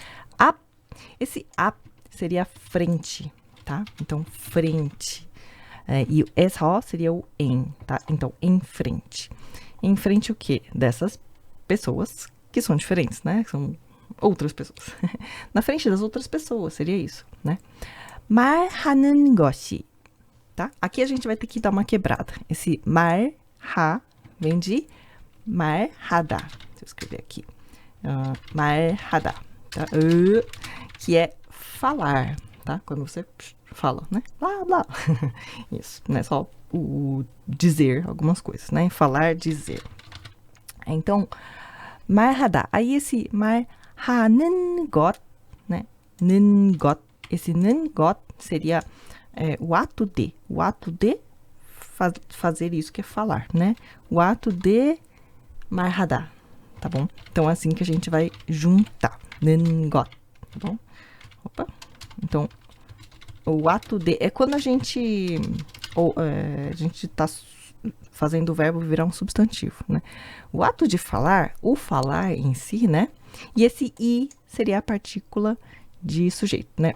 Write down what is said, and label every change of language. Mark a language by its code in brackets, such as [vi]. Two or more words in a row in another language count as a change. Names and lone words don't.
[pt] Esse up seria frente, tá? Então, frente. E o 에서 seria o em, tá? Então, em frente. Em frente o quê? Dessas pessoas que são diferentes, né? São outras pessoas. Na frente das outras pessoas, seria isso, né? [ko] 말하는 것이, [pt] tá? Aqui a gente vai ter que dar uma quebrada. Esse vem de 말하다. Deixa eu escrever aqui. 말하다, tá? Que é falar, tá? Quando você fala, né? Blá, blá. Isso, não é só o dizer algumas coisas, né? Falar, dizer. Então, 말하다. Aí esse [ko] 말하는 것, [pt] né? [ko] 는 것. [pt] Esse [ko] 는 것 [pt] seria o ato de. O ato de fazer isso que é falar, né? O ato de 말하다. Tá bom? Então, é assim que a gente vai juntar. [ko] 는 것. [pt] Tá bom? Opa. Então, o ato de... É quando a gente tá fazendo o verbo virar um substantivo, né? O ato de falar, o falar em si, né? E esse i seria a partícula de sujeito, né?